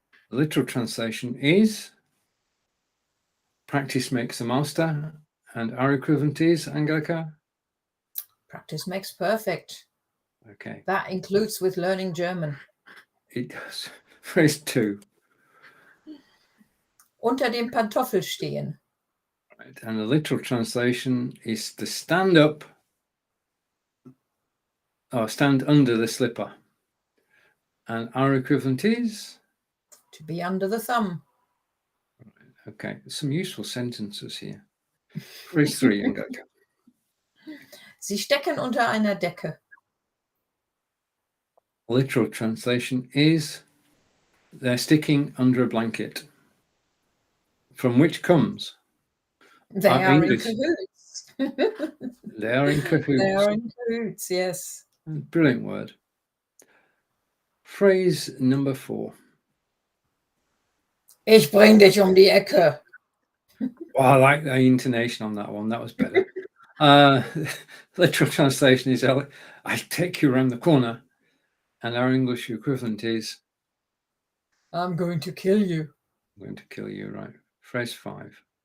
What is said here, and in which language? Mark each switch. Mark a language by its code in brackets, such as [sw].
[en] The literal translation is practice makes the master, and our equivalent is, Angelika? Practice makes perfect. Okay. That includes with learning German. It does. Phrase 2. [de] Unter dem Pantoffel stehen. [en] Right. And the literal translation is to stand up or stand under the slipper. And our equivalent is? To be under the thumb. Okay, some useful sentences here. Phrase 3, Angelika. [de] Sie stecken unter einer Decke. [en] Literal translation is they're sticking under a blanket. From which comes? They are in English. cahoots. They are in cahoots. They are in cahoots, yes. Brilliant word. Phrase number 4. [de] Ich bring dich um die Ecke. [en] Oh, I like the intonation on that one. That was better. Literal translation is I take you around the corner. And our English equivalent is I'm going to kill you. I'm going to kill you, right? Phrase 5.